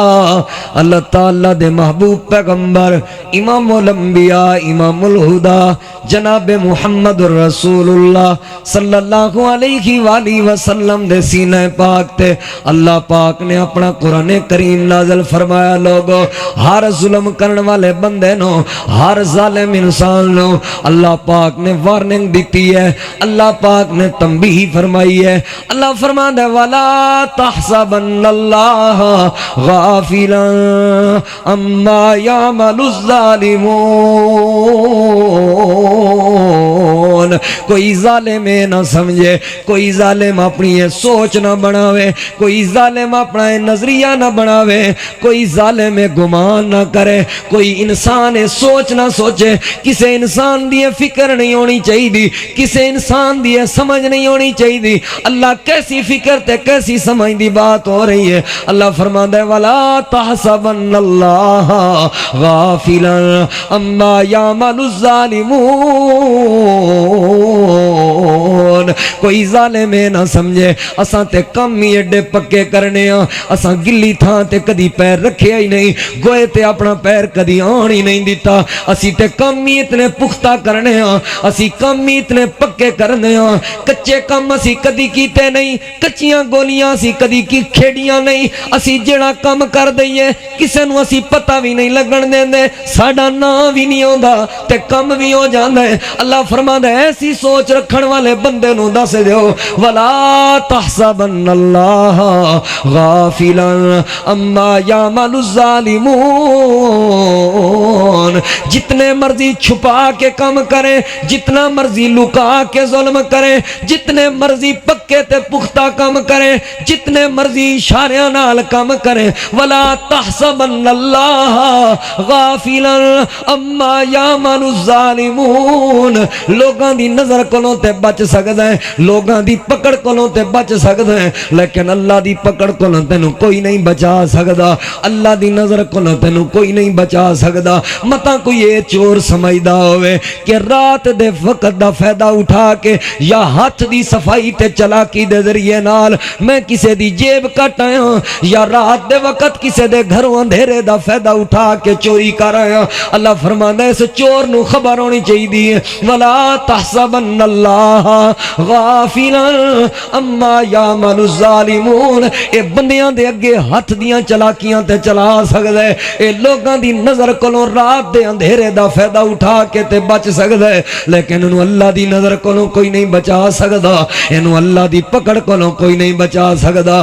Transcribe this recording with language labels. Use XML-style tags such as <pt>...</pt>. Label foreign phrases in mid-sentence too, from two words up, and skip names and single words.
<pa>اللہ تعالیٰ دے محبوب پیغمبر امام الانبیاء امام الہدا جناب محمد الرسول اللہ</pa> <ar>صلی اللہ علیہ وآلہ وسلم</ar> <pa>دے سینہ پاک تے اللہ پاک نے اپنا قرآن کریم نازل فرمایا۔ لوگو ہر ظلم کرنے والے بندے نو، ہر ظالم انسان نو اللہ پاک نے وارننگ دیتی ہے، اللہ پاک نے تنبیہ فرمائی ہے۔</pa> <ur>اللہ فرماتا ہے</ur> <ar>وَلَا تَحْسَبَنَّ اللَّهَ غَافِلًا عَمَّا يَعْمَلُ الظَّالِمُونَ۔</ar> <pa>کوئی ظالم نہ سمجھے، کوئی ظالم اپنی یہ سوچ نہ بناوے، کوئی ظالم اپنا یہ نظریہ نہ بناوے، کوئی ظالم گمان نہ کرے، کوئی انسان سوچ نہ سوچے۔ کسے انسان دی فکر نہیں ہونی چاہیے، کسے انسان دی سمجھ نہیں ہونی چاہیے۔ اللہ کیسی فکر تے کیسی سمجھ دی بات ہو رہی ہے۔</pa> <ur>اللہ فرماتا ہے</ur> <ar>وَلَا تَحْسَبَنَّ اللَّهَ غَافِلًا عَمَّا يَعْمَلُ الظَّالِمُونَ۔</ar> <pa>کوئی ظالم نہ سمجھے اساں تے کم ہی ایڈے پکے کرنے ہاں، اساں گلی تھاں تے کدی پیر رکھے ہی نہیں، گوئے تے اپنا پیر کدی آن ہی نہیں دیتا، اسی تے کم ہی اتنے پختہ کرنے ہاں، اسی کم ہی اتنے پکے کرنے ہاں، کچے کم اسی کدی کیتے نہیں، کچیاں گولیاں اسی کدی کی کھیڑیاں نہیں، اسی جڑا کم کر دئیے کسے نو اسی پتہ بھی نہیں لگن دیں دے، ساڑا نام بھی نہیں ہوندہ تے کم بھی ہو جاندہ ہے۔</pa> <ur>اللہ فرماتا ہے</ur> <pa>ایسی سوچ رکھن والے بندے نو دس دیو</pa> <ar>وَلَا تَحْسَبَنَّ اللَّهَ غَافِلًا عَمَّا يَعْمَلُ الظَّالِمُونَ۔</ar> <pa>جتنے مرضی چھپا کے کم کریں، جتنا مرضی لکا کے ظلم کریں، جتنے مرضی پکے تے پختہ کم کریں، جتنے مرضی اشاریاں نال کم کریں،</pa> <ar>وَلَا تَحْسَبَنَّ اللَّهَ غَافِلًا عَمَّا يَعْمَلُ الظَّالِمُونَ۔</ar> <pa>لوگاں دی نظر کولوں تے بچ سکدا ہے، لوگاں دی پکڑ کولوں تے بچ سکدا ہے، لیکن اللہ دی پکڑ کولوں تینوں کوئی نہیں بچا سکدا، اللہ دی نظر کولوں تینوں کوئی نہیں بچا سکدا۔ متا کوئی یہ چور سمجھدا ہوئے کہ رات دے وقت دا فائدہ اٹھا کے یا ہاتھ دی صفائی تے چلاکی دے ذریعے نال میں کسے دی جیب کٹ آیا، یا رات دے وقت کسے دے گھروں اندھیرے دا فائدہ اٹھا کے چوری کر آیا۔</pa> <ur>اللہ فرماتا ہے</ur> <pa>اس چور نو خبر ہونی چاہیے</pa> <ar>وَلَا تَحْسَبَنَّ اللَّهَ غَافِلًا عَمَّا يَعْمَلُ الظَّالِمُونَ۔</ar> <pa>اے بندیاں دے اگے ہاتھ دیاں چلاکیاں تے چلا سکدا ہے، اے لوگاں دی نظر کولوں رات دے اندھیرے دا فائدہ اٹھا کے تے بچ سکدا ہے، لیکن انہوں اللہ دی نظر کولوں کوئی نہیں بچا سکدا، انہوں اللہ دی پکڑ کولوں کوئی نہیں بچا سکدا۔</pa>